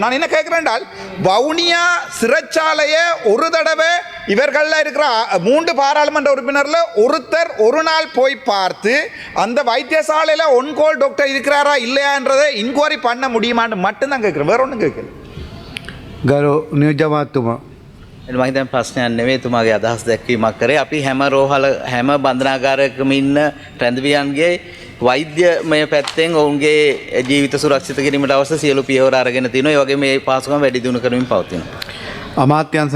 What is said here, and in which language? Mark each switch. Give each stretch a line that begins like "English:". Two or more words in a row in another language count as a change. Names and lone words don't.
Tamil: நான் என்ன கேட்கிறேன் என்றால், வவுனியா சிறைச்சாலையை ஒரு தடவை இவர்கள் இருக்கிற 3 பாராளுமன்ற உறுப்பினர்ல ஒருத்தர் ஒரு நாள் போய் பார்த்து அந்த வைத்தியசாலையில்
English: on call doctor
Tamil: இருக்கிறாரா இல்லையான்றதை இன்கொயரி பண்ண முடியுமான்னு மட்டும்தான் கேட்குறேன், வேற ஒன்றும் கேட்கல.
Sinhala: ගරු නියෝජ්‍යමාත්තුමා මම හිතන්නේ ප්‍රශ්නයක් නෙවෙයි තුමාගේ අදහස් දැක්වීමක් කරේ. අපි හැම රෝහල හැම බන්ධනාගාරයකම ඉන්න රැඳවියන්ගේ වෛද්‍යමය පැත්තෙන් ඔවුන්ගේ ජීවිත සුරක්ෂිත කිරීමට අවශ්‍ය සියලු පියවර අරගෙන තිනවා. ඒ වගේම මේ පාසුකම් වැඩි දියුණු කරමින් පවතිනවා.